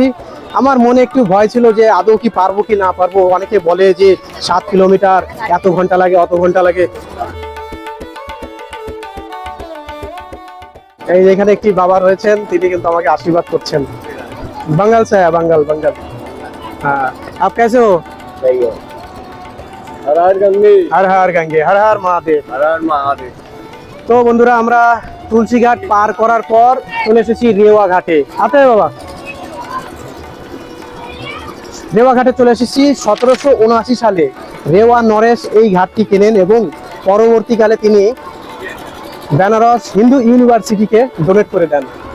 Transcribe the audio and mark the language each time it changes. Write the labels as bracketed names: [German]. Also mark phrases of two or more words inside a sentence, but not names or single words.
[Bangla] আমার মনে একটু ভয় ছিল যে আদৌ কি পারবো কি না পারবো। অনেকে বলে যে 7 কিলোমিটার, এত ঘন্টা লাগে, অত ঘন্টা লাগে। এই এখানে একটি বাবা রয়েছেন, তিনি কিন্তু আমাকে আশীর্বাদ করছেন। বাঙ্গাল সাহেব, বাঙ্গাল। হ্যাঁ, [Hindi] आप कैसे हो? हर हर गंगे, हर हर गंगे, हर हर महादेव। हर हर महादेव। [Bangla] তো বন্ধুরা, আমরা তুলসী ঘাট পার করার পর চলে এসেছি রেওয়া ঘাটে। হাতে বাবা, রেওয়া ঘাটে চলে এসেছি। 1779 সালে রেওয়া নরেশ এই ঘাটটি কেনেন এবং পরবর্তীকালে তিনি বেনারস হিন্দু ইউনিভার্সিটিকে ডোনেট করে দেন।